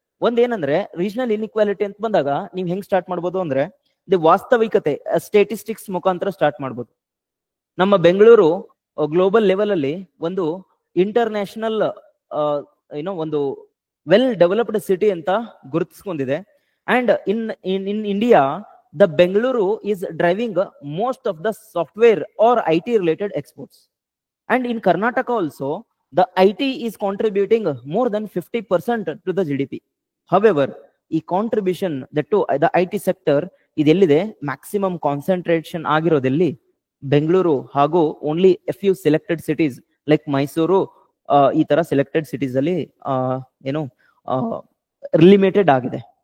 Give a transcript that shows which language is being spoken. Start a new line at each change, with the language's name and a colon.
Kannada: ಒಂದೇನಂದ್ರೆ regional inequality ಅಂತ ಬಂದಾಗ ನೀವು ಹೆಂಗ್ ಸ್ಟಾರ್ಟ್ ಮಾಡ್ಬೋದು ಅಂದ್ರೆ, ವಾಸ್ತವಿಕತೆ, ಸ್ಟೇಟಿಸ್ಟಿಕ್ಸ್ ಮುಖಾಂತರ ಸ್ಟಾರ್ಟ್ ಮಾಡ್ಬೋದು. ನಮ್ಮ ಬೆಂಗಳೂರು ಗ್ಲೋಬಲ್ ಲೆವೆಲ್ ಅಲ್ಲಿ ಒಂದು ಇಂಟರ್ನ್ಯಾಷನಲ್ ಒಂದು ವೆಲ್ ಡೆವಲಪ್ಡ್ ಸಿಟಿ ಅಂತ ಗುರುತಿಸ್ಕೊಂಡಿದೆ.
English: And in India the Bengaluru is driving most of the software or IT related exports. And in Karnataka also, the IT is contributing more than 50% to the GDP.
Kannada: However, ಈ
English: contribution that to the IT sector
Kannada: ಇದೆಲ್ಲಿದೆ maximum concentration ಆಗಿರೋದೆಲ್ಲಿ Bengaluru ಹಾಗೂ
English: only a few selected cities like
Kannada: Mysuru ಈ ತರ selected cities ಅಲ್ಲಿ ಏನು limited ಆಗಿದೆ.